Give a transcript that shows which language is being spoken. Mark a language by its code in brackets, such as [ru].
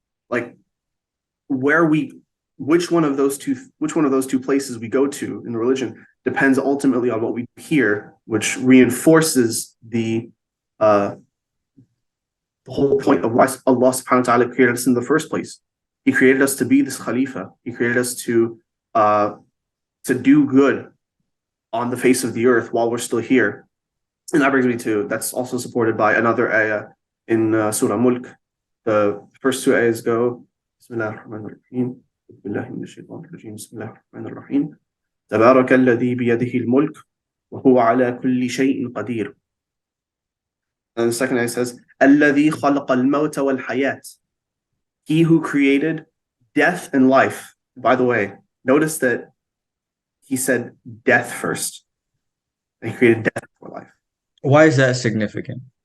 [en] Like where we which one of those two places we go to in religion depends ultimately on what we hear, which reinforces the whole point of why Allah subhanahu wa ta'ala created us in the first place. He created us to be this Khalifa. He created us to do good on the face of the earth while we're still here. And that brings me to that's also supported by another ayah in Surah Mulk. The first two ayahs go, Bismillah ar-Rahman ar-Rahim. [ar] بالله من الشيطان الرجيم بسم الله الرحمن الرحيم تبارك الذي بيده الملك وهو على كل شيء قدير. [en] And the second ayah says [ar] الذي خلق الموت والحياة. [en] He who created death and life. By the way, notice that he said death first. And he created death for life. Why is that significant?